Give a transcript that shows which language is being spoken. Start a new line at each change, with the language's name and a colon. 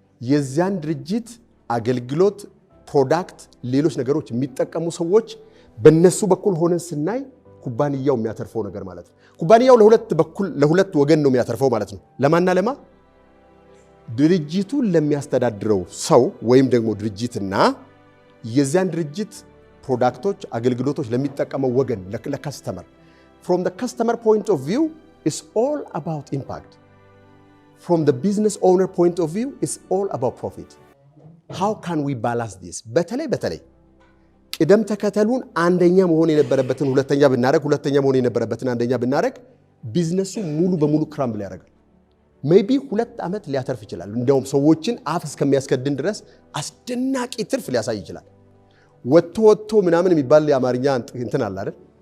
Amharic: የዚያን ድርጅት አገልግሎት፣ ፕሮዳክት፣ ሌሎች ነገሮች የሚጠቀሙ ሰዎች በነሱ በኩል ሆነን ስናይ ኩባንያው የሚያተርፈው ነገር ማለት ነው። ኩባንያው ለሁለት ወገን ነው የሚያተርፈው ማለት ነው። ለማንና ለማ? ድርጅቱን ለሚያስተዳድረው ሰው ወይም ደግሞ ድርጅትና የዚያን ድርጅት ፕሮዳክቶች፣ አገልግሎቶች ለሚጠቀመው ወገን ለከስተመር።
English: from the customer point of view is all about impact. from the business owner point of view is all about profit. how can we balance this?
Amharic: በተለይ ቅደም ተከተሉን አንደኛ መሆን የነበረበትን ሁለተኛ ብናረግ፣ ሁለተኛ መሆን የነበረበትን አንደኛ ብናረግ ቢዝነሱ ሙሉ በሙሉ ክራምብል ያደርጋል። ሜቢ 2 ዓመት ሊያተርፍ ይችላል። እንደውም ሰዎችን አፍ እስከሚያስከድን ድረስ አስደናቂ ትርፍ ሊያሳይ ይችላል። ወጥቶ ምናምን የሚባል የአማርኛ እንትን አለ አይደል?